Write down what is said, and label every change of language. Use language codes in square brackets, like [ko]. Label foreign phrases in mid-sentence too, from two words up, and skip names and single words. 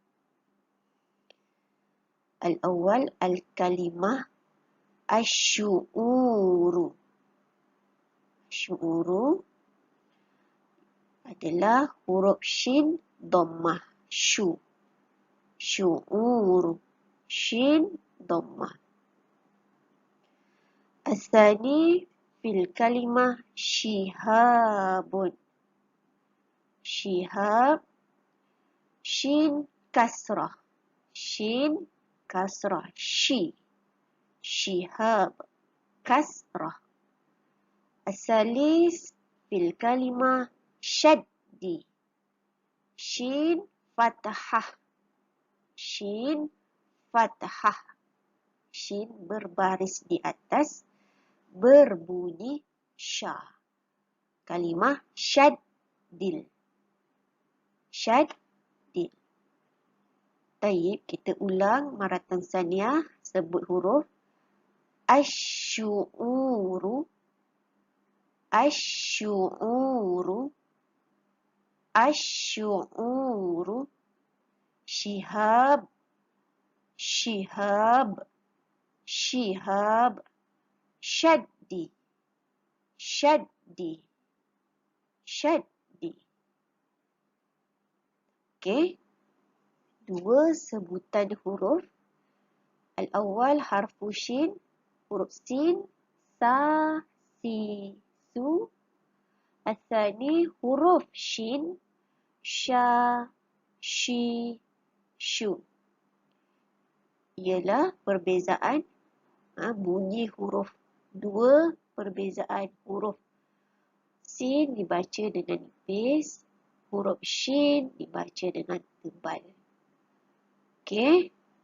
[ar] الأول الكلمة أشعر. [ms] Syu'uru adalah huruf [ar] شين ضمة. [ms] Syu. [ar] شعر شين ضمة. الثاني في الكلمة شهابٌ. Syihab. شين كسرة. شين كسرة شِ. شهاب كسرة. الثالث في الكلمة شدّ. شين فتحة شين فتحة. [ms] Shin berbaris di atas, berbunyi sya. [ar] كلمة شدّ. [ms] Syaddil. Tayyib, kita ulang [ar] مرة ثانية, [ms] sebut huruf. [ar] أشعر أشعر. أشعر شهاب. شهاب شهاب. شدّ شدّ. Syaddi. [ms] Okey. Dua sebutan huruf. [ar] الأول حرف شين. [ms] Huruf sin. Sa, si, su. [ar] الثاني حرف شين. شَ شِ شُ. [ms] Ialah perbezaan bunyi huruf. Dua perbezaan huruf. Sin dibaca dengan nipis. Huruf shin dibaca dengan tebal. Okey.